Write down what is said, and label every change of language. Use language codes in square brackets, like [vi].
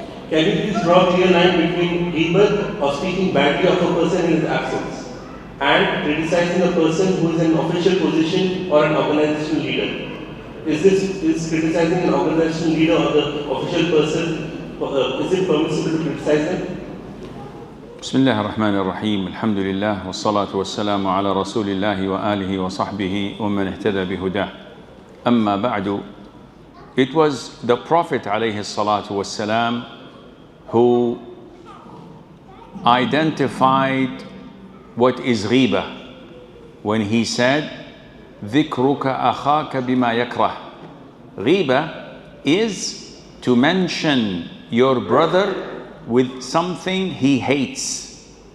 [en] Can you please draw a clear line between ghibah or speaking badly of a person in his absence and criticizing a person who is in an official position or an organizational leader? Is criticizing an organizational leader or the official person, is it permissible to criticize them? [ar] بسم الله الرحمن الرحيم الحمد لله والصلاة والسلام على رسول الله وآله وصحبه ومن اهتدى بهداه أما بعد. [en] It was the Prophet [ar] عليه الصلاة والسلام [en] who identified what is ghiba when he said [ar] ذكرك أخاك بما يكره. [en] Ghiba is to mention your brother with something he hates.